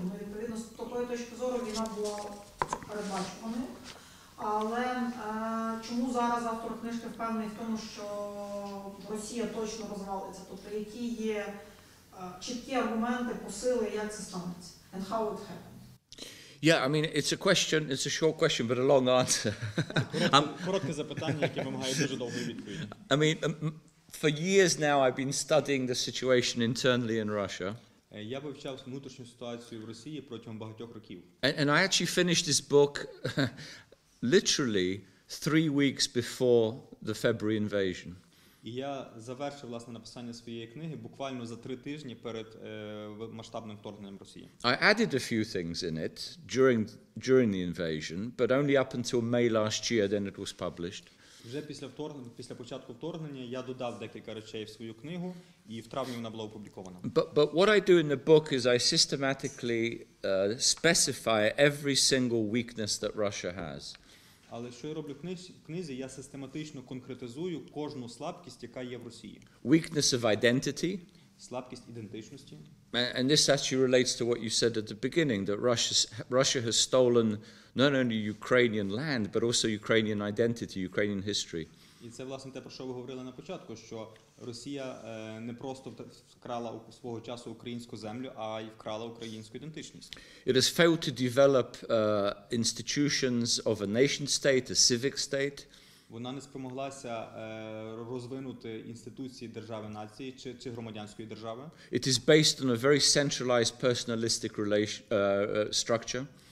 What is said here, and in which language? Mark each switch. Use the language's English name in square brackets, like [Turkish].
[Ukrainian] Ну, відповідно, з такої точки зору війна була передбачуваною. Але чому зараз автор книжки впевнений в тому, що Росія точно розвалиться? Тобто, які є чіткі аргументи, посили, як це станеться? [English] And how it happened? Yeah, I mean, it's a short question, but a long answer. [Ukrainian] Коротке запитання, яке вимагає дуже довгої відповіді. [English] I mean, for years now I've been studying the situation internally in Russia. [Ukrainian] Я вивчав внутрішню ситуацію в Росії протягом багатьох років. [English] And I actually finished this book literally 3 weeks before the February invasion. [Ukrainian] І я завершив, власне, написання своєї книги буквально за 3 тижні перед масштабним вторгненням Росії. [English] I added a few things in it during the invasion, but only up until May last year, then it was published. [Ukrainian] Вже після початку вторгнення я додав декілька речей в свою книгу, і в травні вона була опублікована. [English] But what I do in the book is I systematically specify every single weakness that Russia has. [Ukrainian] Але що я роблю в книзі? Я систематично конкретизую кожну слабкість, яка є в Росії. [English] Weakness of identity. [Ukrainian] Слабкість ідентичності. [English] And this actually relates to what you said at the beginning, that Russia has stolen not only Ukrainian land, but also Ukrainian identity, Ukrainian history. [Ukrainian] І це, власне, те, про що ви говорили на початку, що Росія не просто вкрала у свого часу українську землю, а й вкрала українську ідентичність. [English] It has failed to develop institutions of a nation state, a civic state. [Ukrainian] Вона не спромоглася розвинути інституції держави-нації чи громадянської держави. [English] It is based on a very centralized personalistic structure.